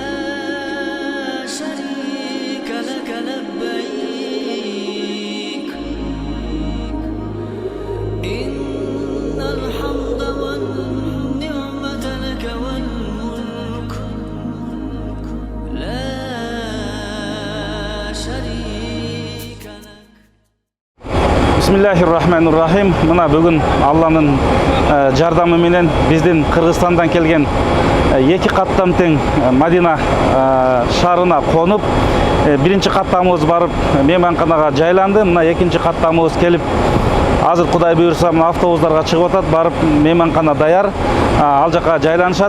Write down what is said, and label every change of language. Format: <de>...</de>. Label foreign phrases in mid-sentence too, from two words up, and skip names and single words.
<ar>شريك لك لبيك إن الحمد والنعمة لك والملك لا شريك لك. بسم الله الرحمن الرحيم.</ar> <ky>Мына бүгүн Алланын жардамы менен биздин Кыргызстандан келген эки каттам тең Мадина шаарына конуп, биринчи каттамыбыз барып мейманканага жайланды. Мына экинчи каттамыбыз келип азыр Кудай буйрса мына автобустарга чыгып атат, барып мейманкана даяр, ал жака жайланышат.</ky>